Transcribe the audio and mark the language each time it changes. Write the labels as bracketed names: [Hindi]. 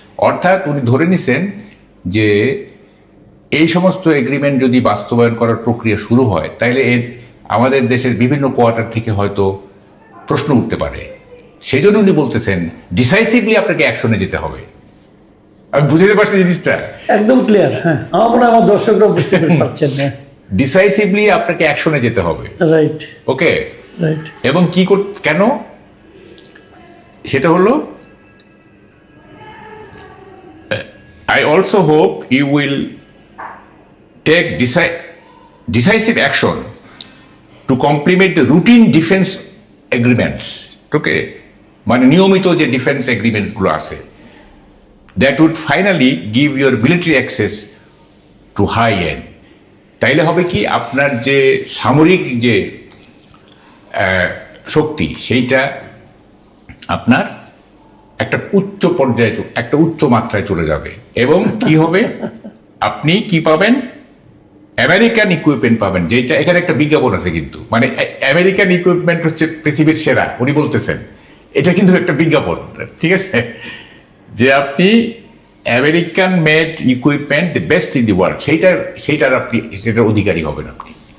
[Bangla] অর্থাৎ উনি ধরে নিছেন যে এই সমস্ত এগ্রিমেন্ট যদি বাস্তবায়ন করার প্রক্রিয়া শুরু হয় তাহলে আমাদের দেশের বিভিন্ন কোয়ার্টার থেকে হয়তো প্রশ্ন উঠতে পারে। সেই জন্য উনি বলতেছেন ডিসাইসিভলি আপনাকে অ্যাকশনে যেতে হবে। আমি বুঝতে পারছি জিনিসটা একদম ক্লিয়ার। হ্যাঁ, আমার মনে হয় আমার দর্শকরা বুঝতে পারছেন না। ডিসাইসিভলি আপনাকে অ্যাকশনে যেতে হবে, রাইট ওকে। রাইট। [English] এবং কেন সেটা হলো I also hope you will take decisive action to complement the routine defense agreements, okay, [Bangla] মানে নিয়মিত যে ডিফেন্স এগ্রিমেন্টস গুলো আছে, [English] that would finally give your military access to high end. [Bangla] তাইলে হবে কি আপনার যে সামরিক যে শক্তি সেইটা আপনার একটা উচ্চ পর্যায়ে, একটা উচ্চ মাত্রায় চলে যাবে। এবং কি হবে, আপনি কি পাবেন, আমেরিকান ইকুইপমেন্ট পাবেন, যেটা এখানে একটা বিজ্ঞাপন আছে কিন্তু, মানে আমেরিকান ইকুইপমেন্ট হচ্ছে পৃথিবীর সেরা উনি বলতেছেন, এটা কিন্তু একটা বিজ্ঞাপন, ঠিক আছে, যে আপনি American made equipment the best in the world, সেটার অধিকারী হবেন আপনি।